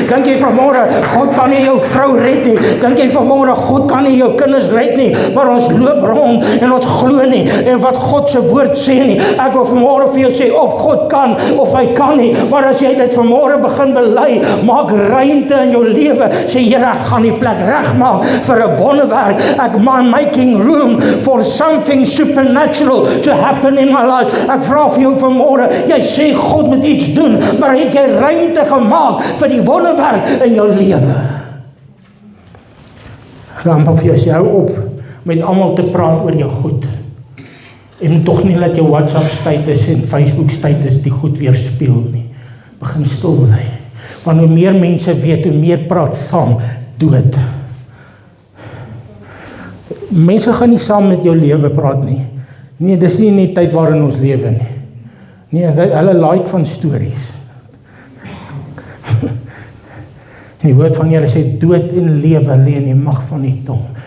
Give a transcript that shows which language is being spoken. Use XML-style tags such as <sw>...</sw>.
<af>Dink jy vanmôre, God kan nie jou vrou red nie. Dink jy vanmôre, God kan nie jou kinders red nie. Maar ons loop rond en ons glo nie en wat God se woord sê nie. Ek wil vanmôre vir jou sê, of God kan of hy kan nie, maar as jy dit vanmôre begin bely, maak ruimte in jou lewe, sê Here, ek gaan die plek regmaak vir 'n wonderwerk. Ek</af> <en>making room for something supernatural to happen in my life.</en> <af>Ek vra vir jou vanmôre, jy sê God moet iets doen, maar het jy ruimte gemaak vir die wonderwerk in jou lewe? Dan vir jou sê, hou op met almal te praat oor jou goed. En tog nie laat jou WhatsApp status en Facebook status die goed weerspieël nie. Begin stil bly. Want hoe meer mense weet, hoe meer praat saam dood. Mense gaan nie saam met jou lewe praat nie. Nee, dis nie in die tyd waarin ons lewe nie. Nee, hulle like van stories. En die woord van Here sê, dood en lewe lê in die mag van die tong.</af>